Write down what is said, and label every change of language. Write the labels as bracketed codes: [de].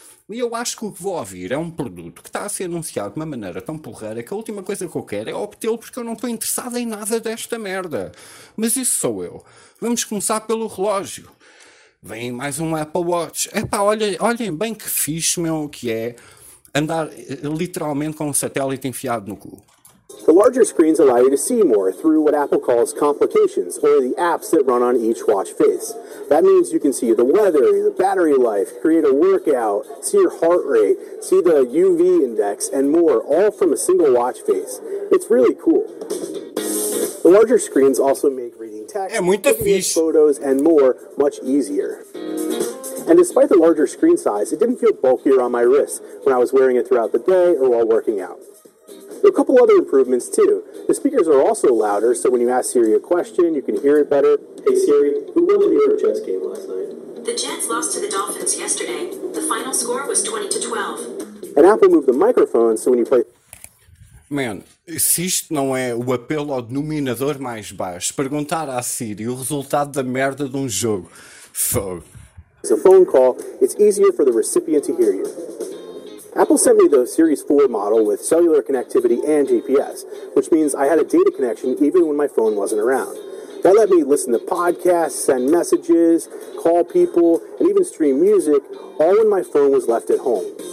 [pt] E eu acho que o que vou ouvir é um produto que está a ser anunciado de uma maneira tão porreira que a última coisa que eu quero é obtê-lo porque eu não estou interessado em nada desta merda. Mas isso sou eu. Vamos começar pelo relógio. Vem mais um Apple Watch. Epá, olhem bem que fixe, meu, que é andar literalmente com um satélite enfiado no cu. [en] The larger screens allow you to see more through what Apple calls complications, or the apps that run on each watch face. That means you can see the weather, the battery life, create a workout, see your heart rate, see the UV index, and more, all from a single watch face. It's really cool. The larger screens also make reading text, taking photos, and more much easier. And despite the larger screen size, it didn't feel bulkier on my wrist when I was wearing it throughout the day or while working out. A couple other improvements too. The speakers are also louder, so when you ask Siri a question, you can hear it better. Hey Siri, who won the New York Jets game last night? The Jets lost to the Dolphins yesterday. The final score was 20-12. And Apple moved the microphone, so when you play... [pt] Man, se isto não é o apelo ao denominador mais baixo, perguntar à Siri o resultado da merda de um jogo. Fogo. [en] It's a phone call, it's easier for the recipient to hear you. Apple sent me the Series 4 model with cellular connectivity and GPS, which means I had a data connection even when my phone wasn't around. That let me listen to podcasts, send messages, call people, and even stream music, all when my phone was left at home.